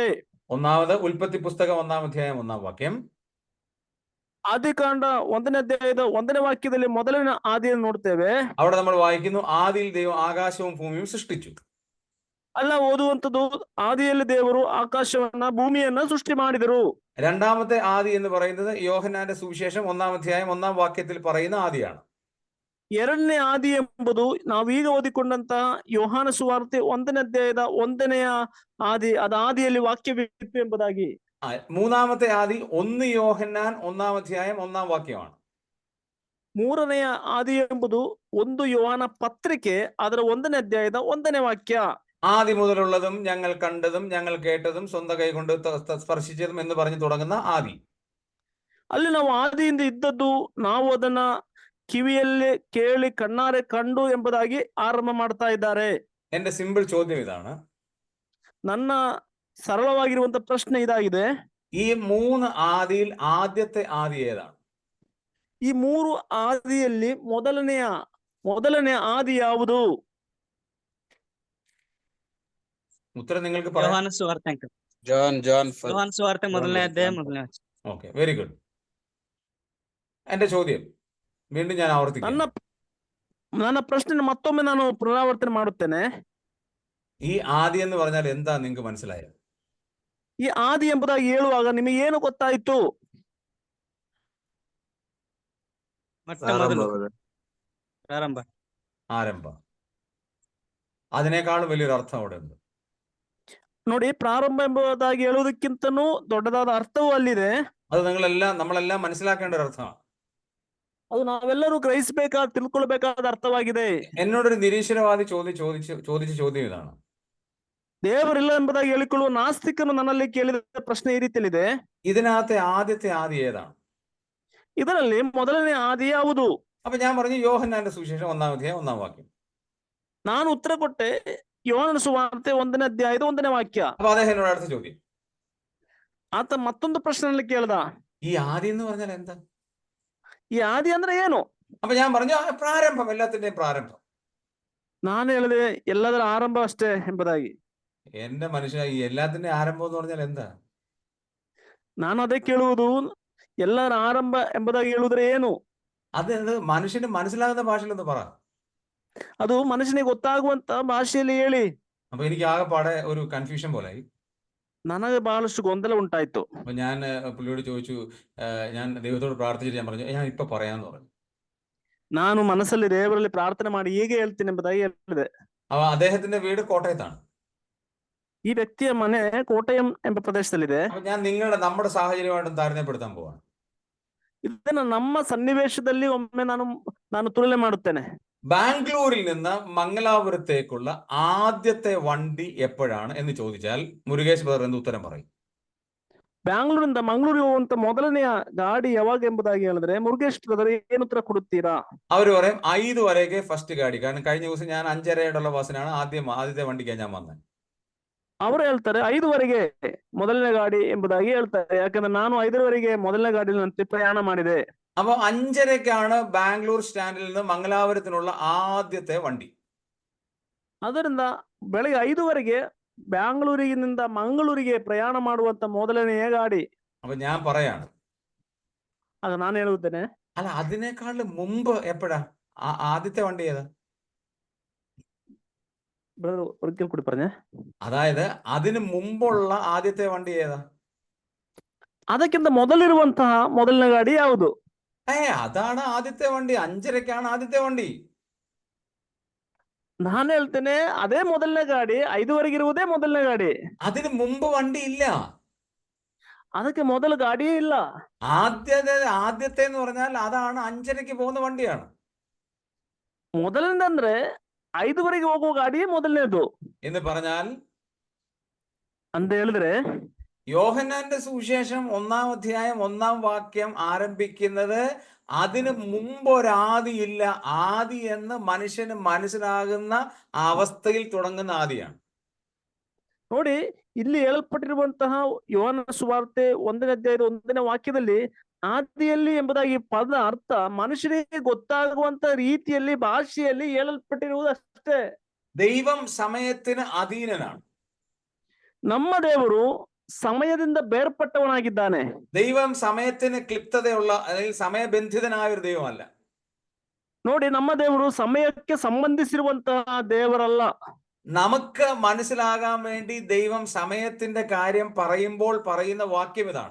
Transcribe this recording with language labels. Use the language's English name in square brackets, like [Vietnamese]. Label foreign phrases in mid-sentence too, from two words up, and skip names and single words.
[Malayalam] ഒന്നാമത് ഉൽപ്പത്തി പുസ്തകം 1-ാം അധ്യായം 1-ാം വാക്യം. [Kannada] ಆದಿಕಾಂಡ 1ನೇ ಅಧ್ಯಾಯದ 1ನೇ ವಾಕ್ಯದಲ್ಲಿ ಮೊದಲನೇ ಆದಿಯನ್ನು ನೋಡ್ತೇವೆ. [Malayalam] അവിടെ നമ്മൾ വായിക്കുന്നു, ആദിയിൽ ദൈവം ആകാശവും ഭൂമിയും സൃഷ്ടിച്ചു. [Kannada] ಅಲ್ಲ ಓದುವಂಥದ್ದು, ಆದಿಯಲ್ಲಿ ದೇವರು ಆಕಾಶವನ್ನ ಭೂಮಿಯನ್ನ ಸೃಷ್ಟಿ ಮಾಡಿದರು. [Malayalam] രണ്ടാമത്തെ ആദി എന്ന് പറയുന്നത് യോഹന്നാന്റെ സുവിശേഷം 1-ാം അധ്യായം 1-ാം വാക്യത്തിൽ പറയുന്ന ആദിയാണ്. [Kannada] ಎರಡನೇ ಆದಿ ಎಂಬುದು ನಾವೀಗ ಓದಿಕೊಂಡಂತಹ ಯೋಹಾನ ಸುವಾರ್ತೆ 1ನೇ ಅಧ್ಯಾಯದ 1ನೇ ಆದಿ, ಅದು ಆದಿಯಲ್ಲಿ ವಾಕ್ಯವಿತ್ತು ಎಂಬುದಾಗಿ. [Malayalam] മൂന്നാമത്തെ ആദി 1 യോഹന്നാൻ 1-ാം അധ്യായം 1-ാം വാക്യമാണ്. [Kannada] ಮೂರನೆಯ ಆದಿ ಎಂಬುದು 1 ಯೋಹಾನ ಪತ್ರಿಕೆ ಅದರ 1ನೇ ಅಧ್ಯಾಯದ 1ನೇ ವಾಕ್ಯ. [Malayalam] ആദി മുതലുള്ളതും ഞങ്ങൾ കണ്ടതും ഞങ്ങൾ കേട്ടതും സ്വന്തം കൈകൊണ്ട് സ്പർശിച്ചതും എന്ന് പറഞ്ഞു തുടങ്ങുന്ന ആദി. [Kannada] ಅಲ್ಲಿ ನಾವು ಆದಿಯಿಂದ ಇದ್ದದ್ದು, ನಾವು ಅದನ್ನ ಕಿವಿಯಲ್ಲಿ ಕೇಳಿ ಕಣ್ಣಾರೆ ಕಂಡು ಎಂಬುದಾಗಿ ಆರಂಭ ಮಾಡ್ತಾ ಇದ್ದಾರೆ. [Malayalam] എന്റെ സിമ്പിൾ ചോദ്യം ഇതാണ്, [Kannada] ನನ್ನ ಸರಳವಾಗಿರುವಂತ ಪ್ರಶ್ನೆ ಇದಾಗಿದೆ, [Malayalam] ഈ 3 ആദിയിൽ ആദ്യത്തെ ആദി ഏതാണ്? [Kannada] ಈ 3 ಆದಿಯಲ್ಲಿ ಮೊದಲನೇ ಆದಿ ಯಾವುದು? [Malayalam] ഉത്തരം നിങ്ങൾക്ക് പറയാം. [Kannada] ಯೋಹಾನ ಸುವಾರ್ತೆ ಅಂಕಲ್. John ಯೋಹಾನ ಸುವಾರ್ತೆ ಮೊದಲನೇ ಅಧ್ಯಾಯ ಮೊದಲನೇ ವಚನ. [English] okay, very good. [Malayalam] എന്റെ ചോദ്യം വീണ്ടും ഞാൻ ആവർത്തിക്കാം. [Kannada] ನನ್ನ ಪ್ರಶ್ನೆ ಮತ್ತೊಮ್ಮೆ ನಾನು ಪುನರಾವರ್ತನೆ ಮಾಡುತ್ತೇನೆ. [Malayalam] ഈ ആദി എന്ന് പറഞ്ഞാൽ എന്താ നിങ്ങൾക്ക് മനസ്സിലായത്? [Kannada] ಈ ಆದಿ ಎಂಬುದಾಗಿ ಹೇಳುವಾಗ ನಿಮಗೆ ಏನು ಗೊತ್ತಾಯ್ತು? ಮೊಟ್ಟ ಮೊದಲು ಪ್ರಾರಂಭ. [Malayalam] ആരംഭം. അതിനേക്കാളും വലിയൊരു അർത്ഥം അവിടെ ഉണ്ട്. [Kannada] ನೋಡಿ, ಪ್ರಾರಂಭ ಎಂಬುದಾಗಿ ಹೇಳುವುದಕ್ಕಿಂತನೂ ದೊಡ್ಡದಾದ ಅರ್ಥವೂ ಅಲ್ಲಿದೆ. [Malayalam] അത് നമ്മളെല്ലാം മനസ്സിലാക്കേണ്ട ഒരു അർത്ഥമാണ്. [Kannada] ಅದು ನಾವೆಲ್ಲರೂ ಗ್ರಹಿಸಬೇಕಾದ, ತಿಳ್ಕೊಳ್ಬೇಕಾದ ಅರ್ಥವಾಗಿದೆ. [Malayalam] എന്നോടൊരു നിരീശ്വരവാദി ചോദിച്ച ചോദ്യം ഇതാണ്, [Kannada] ದೇವರಿಲ್ಲ ಎಂಬುದಾಗಿ ಹೇಳಿಕೊಳ್ಳುವ ನಾಸ್ತಿಕನು ನನ್ನಲ್ಲಿ ಕೇಳಿದ ಪ್ರಶ್ನೆ ಈ ರೀತಿಯಲ್ಲಿದೆ, [Malayalam] ഇതിനകത്തെ ആദ്യത്തെ ആദി ഏതാണ്? [Kannada] ಇದರಲ್ಲಿ ಮೊದಲನೇ ಆದಿ ಯಾವುದು? [Malayalam] അപ്പൊ ഞാൻ പറഞ്ഞു യോഹന്നാന്റെ സുവിശേഷം 1-ാം അധ്യായം 1-ാം വാക്യം. [Kannada] ನಾನು ಉತ್ತರ ಕೊಟ್ಟೆ, ಯೋಹಾನನ ಸುವಾರ್ತೆ 1ನೇ ಅಧ್ಯಾಯದ 1ನೇ ವಾಕ್ಯ. [Malayalam] അപ്പൊ അദ്ദേഹം എന്നോട് അടുത്ത ചോദ്യം, [Kannada] ಆತ ಮತ್ತೊಂದು ಪ್ರಶ್ನೆಯಲ್ಲಿ ಕೇಳ್ದ, [Malayalam] ഈ ആദി എന്ന് പറഞ്ഞാൽ എന്താ? [Kannada] ಈ ಆದಿ ಅಂದ್ರೆ ಏನು? [Malayalam] അപ്പൊ ഞാൻ പറഞ്ഞു പ്രാരംഭം, എല്ലാത്തിന്റെയും പ്രാരംഭം. [Kannada] ನಾನು ಹೇಳಿದೆ ಎಲ್ಲದರ ಆರಂಭ ಅಷ್ಟೇ ಎಂಬುದಾಗಿ. [Malayalam] എന്റെ മനുഷ്യ, ഈ എല്ലാത്തിന്റെയും ആരംഭം എന്ന് പറഞ്ഞാൽ എന്താ? [Kannada] ನಾನು ಅದೇ ಕೇಳುವುದು, ಎಲ್ಲರ ಆರಂಭ ಎಂಬುದಾಗಿ ಹೇಳುವುದ್ರೆ ಏನು? [Malayalam] അത് മനുഷ്യന് മനസ്സിലാകുന്ന ഭാഷയിലൊന്ന് പറ. [Kannada] ಅದು ಮನುಷ್ಯನಿಗೆ ಗೊತ್ತಾಗುವಂತ ಭಾಷೆಯಲ್ಲಿ ಹೇಳಿ. [Malayalam] അപ്പൊ എനിക്ക് ആകെപ്പാടെ ഒരു കൺഫ്യൂഷൻ പോലായി. [Kannada] ನನಗೆ ಬಹಳಷ್ಟು ಗೊಂದಲ ಉಂಟಾಯ್ತು. [Malayalam] അപ്പൊ ഞാൻ പുള്ളിയോട് ചോദിച്ചു, ഞാൻ ദൈവത്തോട് പ്രാർത്ഥിച്ചിട്ട് ഞാൻ പറഞ്ഞു ഞാൻ ഇപ്പൊ പറയാന്ന് പറഞ്ഞു. [Kannada] ನಾನು ಮನಸ್ಸಲ್ಲಿ ದೇವರಲ್ಲಿ ಪ್ರಾರ್ಥನೆ ಮಾಡಿ ಹೀಗೆ ಹೇಳ್ತೀನಿ ಎಂಬುದಾಗಿ ಹೇಳಿದೆ. [Malayalam] അപ്പൊ അദ്ദേഹത്തിന്റെ വീട് കോട്ടയത്താണ്. [Kannada] ಈ ವ್ಯಕ್ತಿಯ ಮನೆ ಕೋಟಯಂ ಎಂಬ ಪ್ರದೇಶದಲ್ಲಿದೆ. [Malayalam] അപ്പൊ ഞാൻ നമ്മുടെ സാഹചര്യമായിട്ടും താരതമ്യപ്പെടുത്താൻ പോവാണ്. [Kannada] ಇದನ್ನ ನಮ್ಮ ಸನ್ನಿವೇಶದಲ್ಲಿ ಒಮ್ಮೆ ನಾನು ತುಲನೆ ಮಾಡುತ್ತೇನೆ. [Malayalam] ബാംഗ്ലൂരിൽ നിന്ന് മംഗലാപുരത്തേക്കുള്ള ആദ്യത്തെ വണ്ടി എപ്പോഴാണ് എന്ന് ചോദിച്ചാൽ മുരുകേഷ് ബ്രദർ എന്ത് ഉത്തരം പറയും? [Kannada] ಬ್ಯಾಂಗ್ಳೂರಿಂದ ಮಂಗಳೂರಿಗೆ ಹೋಗುವಂತ ಮೊದಲನೆಯ ಗಾಡಿ ಯಾವಾಗ ಎಂಬುದಾಗಿ ಹೇಳಿದ್ರೆ ಮುರುಗೇಶ್ ಬ್ರದರ್ ಏನು ಉತ್ತರ ಕೊಡುತ್ತೀರಾ? [Malayalam] അവര് പറയും 5 വരെಗೆ ഫസ്റ്റ് ഗാഡി. കാരണം കഴിഞ്ഞ ദിവസം ഞാൻ 5:30 ബസ്സിനാണ് ആദ്യത്തെ വണ്ടിക്കാണ് ഞാൻ വന്നത്. [Kannada] ಅವರು ಹೇಳ್ತಾರೆ 5ವರೆಗೆ ಮೊದಲನೇ ಗಾಡಿ ಎಂಬುದಾಗಿ ಹೇಳ್ತಾರೆ. ಯಾಕಂದ್ರೆ ನಾನು 5ವರೆಗೆ ಮೊದಲನೇ ಗಾಡಿಯಲ್ಲಿ ನಾನು ಪ್ರಯಾಣ ಮಾಡಿದೆ. [Malayalam] അപ്പൊ 5:30 ബാംഗ്ലൂർ സ്റ്റാൻഡിൽ നിന്ന് മംഗലാപുരത്തിനുള്ള ആദ്യത്തെ വണ്ടി. [Kannada] ಅದರಿಂದ ಬೆಳಗ್ಗೆ 5ವರೆಗೆ ಬ್ಯಾಂಗ್ಳೂರಿನಿಂದ ಮಂಗಳೂರಿಗೆ ಪ್ರಯಾಣ ಮಾಡುವಂತ ಮೊದಲನೆಯ ಗಾಡಿ. [Malayalam] അപ്പൊ ഞാൻ പറയാണ്, [Kannada] ಅದು ನಾನು ಹೇಳುತ್ತೇನೆ, [Malayalam] അല്ല അതിനേക്കാളും മുമ്പ് എപ്പോഴാ ആദ്യത്തെ വണ്ടി ഏതാ? ಬ್ರದರ್ ഒരിക്കൽ കൂടി പറഞ്ഞേ. അതായത് അതിന് മുമ്പുള്ള ആദ്യത്തെ വണ്ടി ഏതാ? [Kannada] ಅದಕ್ಕಿಂತ ಮೊದಲಿರುವಂತಹ ಮೊದಲನೇ ಗಾಡಿ ಯಾವುದು? [Malayalam] അതാണ് ആദ്യത്തെ വണ്ടി. 5:30 ആദ്യത്തെ വണ്ടി. [Kannada] ನಾನು ಹೇಳ್ತೇನೆ ಅದೇ ಮೊದಲನೇ ಗಾಡಿ, 5ವರೆಗೆ ಇರುವುದೇ ಮೊದಲನೇ ಗಾಡಿ. [Malayalam] അതിന് മുമ്പ് വണ്ടി ഇല്ല. [Kannada] ಅದಕ್ಕೆ ಮೊದಲ ಗಾಡಿಯೇ ಇಲ್ಲ. [Malayalam] ആദ്യത്തെ എന്ന് പറഞ്ഞാൽ അതാണ് 5:30 പോകുന്ന വണ്ടിയാണ്. [Kannada] ಮೊದಲನೇದಂದ್ರೆ 5ವರೆಗೆ ಹೋಗುವ ಗಾಡಿಯೇ ಮೊದಲನೇದು [Malayalam] എന്ന് പറഞ്ഞാൽ [Kannada] ಅಂತ ಹೇಳಿದ್ರೆ [Malayalam] യോഹന്നാന്റെ സുവിശേഷം 1-ാം അധ്യായം 1-ാം വാക്യം ആരംഭിക്കുന്നത് അതിന് മുമ്പ് ഒരാദിയില്ല, ആദി എന്ന് മനുഷ്യന് മനസ്സിലാകുന്ന അവസ്ഥയിൽ തുടങ്ങുന്ന ആദിയാണ്. [Kannada] ನೋಡಿ, ಇಲ್ಲಿ ಹೇಳಲ್ಪಟ್ಟಿರುವಂತಹ ಯೋಹಾನ ಸುವಾರ್ತೆ 1ನೇ ಅಧ್ಯಾಯದ 1ನೇ ವಾಕ್ಯದಲ್ಲಿ ಆದಿಯಲ್ಲಿ ಎಂಬುದಾಗಿ ಪದ ಅರ್ಥ ಮನುಷ್ಯನಿಗೆ ಗೊತ್ತಾಗುವಂತ ರೀತಿಯಲ್ಲಿ ಭಾಷೆಯಲ್ಲಿ ಹೇಳಲ್ಪಟ್ಟಿರುವುದು ಅಷ್ಟೇ. [Malayalam] ദൈവം സമയത്തിന് അധീനനാണ്. [Kannada] ನಮ್ಮ ದೇವರು ಸಮಯದಿಂದ ಬೇರ್ಪಟ್ಟವನಾಗಿದ್ದಾನೆ. [Malayalam] ദൈവം സമയത്തിന് ക്ലിപ്തതയുള്ള അല്ലെങ്കിൽ സമയബന്ധിതനായ ഒരു ദൈവമല്ല. [Kannada] ನೋಡಿ, ನಮ್ಮ ದೇವರು ಸಮಯಕ್ಕೆ ಸಂಬಂಧಿಸಿರುವಂತಹ ದೇವರಲ್ಲ. [Malayalam] നമുക്ക് മനസ്സിലാകാൻ വേണ്ടി ദൈവം സമയത്തിന്റെ കാര്യം പറയുമ്പോൾ പറയുന്ന വാക്യം ഇതാണ്.